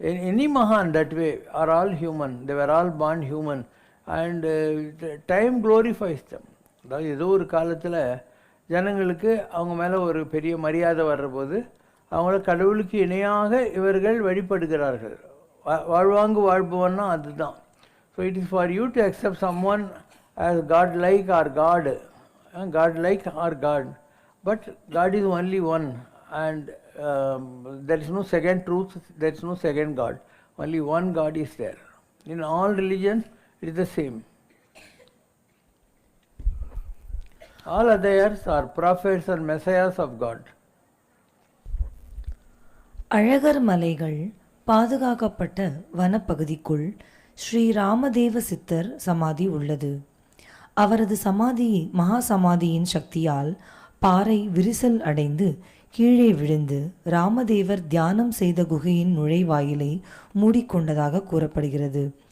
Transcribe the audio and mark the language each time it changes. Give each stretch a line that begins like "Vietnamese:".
English: Any மகான் that way are all human, they were all born human, and time glorifies them.
Tamil: அதாவது ஏதோ ஒரு காலத்தில் ஜனங்களுக்கு அவங்க மேலே ஒரு பெரிய மரியாதை வர்றபோது அவங்கள கடவுளுக்கு இணையாக இவர்கள் வழிபடுகிறார்கள். வாழ்வாங்கு வாழ்பவன்னா அதுதான்.
English: So it is for you to accept someone as God like or God, God like or God, but God is only one, and there is no second truth, there is no second God, only one God is there. In all religions it is the same. All others are prophets and messiahs of God.
Tamil: Azhagar மலைகள் பாதுகாக்கப்பட்ட வனப்பகுதிக்குள் ஸ்ரீ ராமதேவ சித்தர் சமாதி உள்ளது. அவரது சமாதி மகா சமாதியின் சக்தியால் பாறை விரிசல் அடைந்து கீழே விழுந்து ராமதேவர் தியானம் செய்த குகையின் நுழைவாயிலை மூடிக்கொண்டதாக கூறப்படுகிறது.